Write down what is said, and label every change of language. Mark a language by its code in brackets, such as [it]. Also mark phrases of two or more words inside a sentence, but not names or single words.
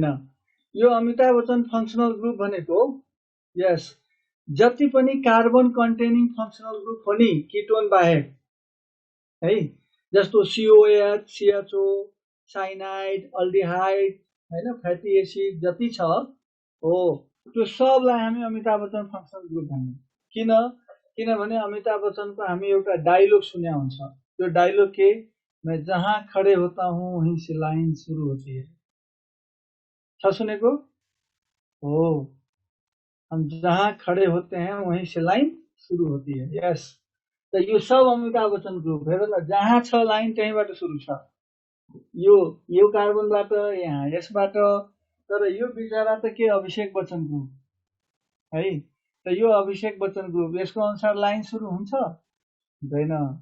[ne] यो अमिताभ बच्चन [en] functional group [ne] भनेको यस जति पनि [en] carbon containing functional group [ne] हो नि कीटोन बाहेक है, जस्तो COOH, CHO, साइनाइड, अल्डिहाइड हैन, [en] fatty acid [ne] जति छ हो, त्यो सबलाई हामी अमिताभ बच्चन [en] functional group [ne] भन्छौं। किन? किनभने अमिताभ बच्चनको हामी एउटा डायलॉग सुन्या हुन्छ। त्यो डायलॉग के? [hi] मैं जहां खड़े होता हूं वहीं से लाइन शुरू होती है। [ne] छ सुनेको हो? [hi] हम जहां खड़े होते हैं वहीं से लाइन शुरू होती है। [ne] यस, त यो सब अमिताभ बच्चन ग्रुप। हेर न, जहाँ छ लाइन त्यहीबाट सुरु छ। यो कार्बनबाट यहाँ यसबाट। तर यो बिचरा त के अभिषेक बच्चन ग्रुप है। त यो अभिषेक बच्चन ग्रुप, यसको अनुसार लाइन सुरु हुन्छ?